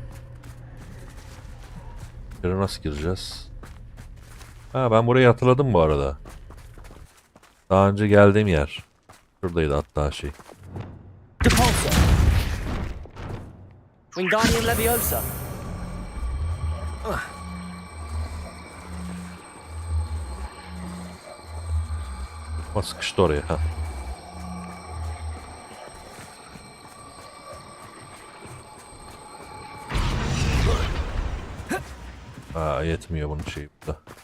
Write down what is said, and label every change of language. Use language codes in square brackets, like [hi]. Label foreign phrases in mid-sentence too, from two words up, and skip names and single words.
[tr] Buraya nasıl gireceğiz? Ha, ben burayı hatırladım bu arada. Daha önce geldiğim yer. Şuradaydı hatta şey. Depulso. Wingardium Leviosa. Ama sıkıştı oraya. Ha. Aa, yetmiyor bunun şeyi burada.